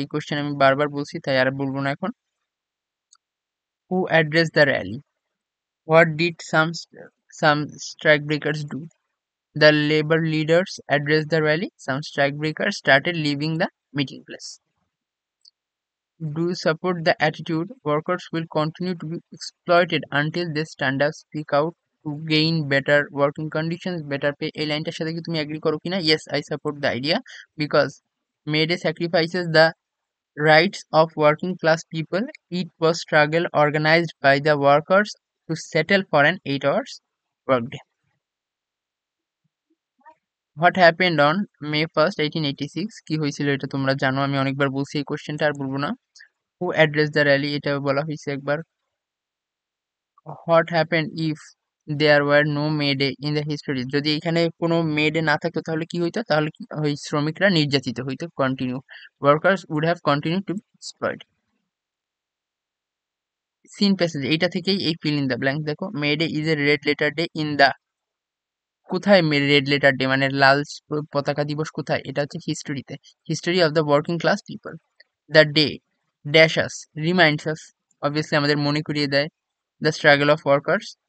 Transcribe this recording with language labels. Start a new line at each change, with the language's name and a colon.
Bangla: এই কোশ্চেন আমি বারবার বলছি তাই আর বলবো না এখন।
English: Who address the rally? What did some strike breakers do? The labour leaders address the rally, some strike breakers started leaving the meeting place. Do you support the attitude workers will continue to be exploited until they stand up, speak out to gain better working conditions, better pay?
Bangla: এই লাইনটার সাথে কি তুমি agri করো কিনা?
English: Yes, I support the idea because May Day sacrifices the rights of working class people. It was struggle organized by the workers to settle for an 8 hours workday. What happened on May 1st, 1886?
Bangla: কি হয়েছিল এটা তোমরা জানো, আমি অনেকবার বলছি এই কোশ্চেনটা আর বলবো না।
English: Who addressed the rally?
Bangla: এটা বলা হয়েছে একবার।
English: What happened if there were no May Day in the history?
Bangla: যদি এখানে কোনো May Day না থাকতো তাহলে কি হইতো? তাহলে কি ওই শ্রমিকরা নির্যাতিত হইতো।
English: Continue, workers would have continued to be exploited.
Bangla: Seen passage, এইটা থেকেই এই fill in the blank দেখো।
English: May Day is a red letter day in the,
Bangla: কোথায় রেড লেটার ডে মানে লাল পতাকা দিবস কোথায়? এটা হচ্ছে হিস্টোরিতে,
English: History of the working class people. The day dash us, reminds us,
Bangla: obviously আমাদের মনে করিয়ে দেয়
English: The struggle of workers.